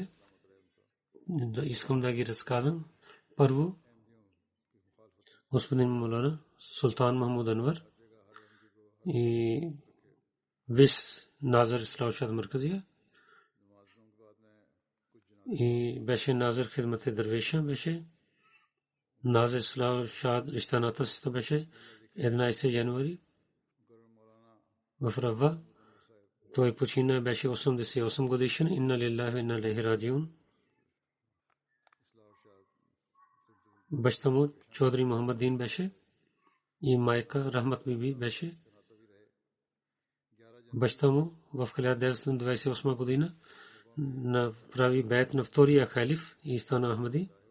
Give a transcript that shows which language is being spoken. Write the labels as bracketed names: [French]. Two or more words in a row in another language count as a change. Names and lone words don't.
[Bulgarian] Искам да ги разказвам. Първо, господин Мулана Султан Махмуд Анвар и вис Назар Ислам Шад Марказия и беше Назар Хидмат-e Дървеша, беше Назар Ислам Шад Риштаната си беше 11 януари в Рава. Той почина, беше 88 годишен. [Arabic] إنا لله وإنا إليه راجعون. [Bulgarian] Баща му Чодри Мухаммадин беше и майка Рахмат биби беше. Баща му в 1928 година направи бейт на втория халиф и стана ахмади.